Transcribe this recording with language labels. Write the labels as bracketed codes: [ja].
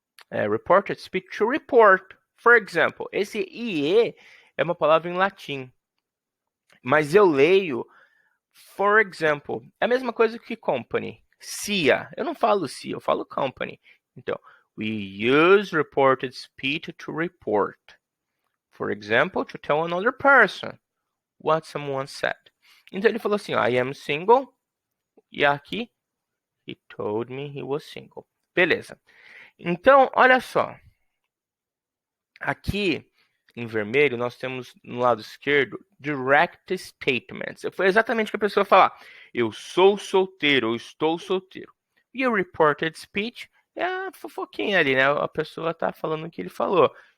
[en] Reported speech to report. For example, [pt] esse IE é uma palavra em latim. Mas eu leio [en] for example. [pt] É a mesma coisa que company. CIA. Eu não falo CIA, eu falo company. Então, [en] we use reported speech to report. For example, to tell another person what someone said. [pt] Então ele falou assim, [en] I am single. [pt] E aqui, [en] he told me he was single. [pt] Beleza. Então, olha só. Aqui, em vermelho, nós temos no lado esquerdo, direct statements. Foi exatamente o que a pessoa falar. Eu sou solteiro, eu estou solteiro. E o reported speech é a fofoquinha ali, né? A pessoa tá falando o que ele falou.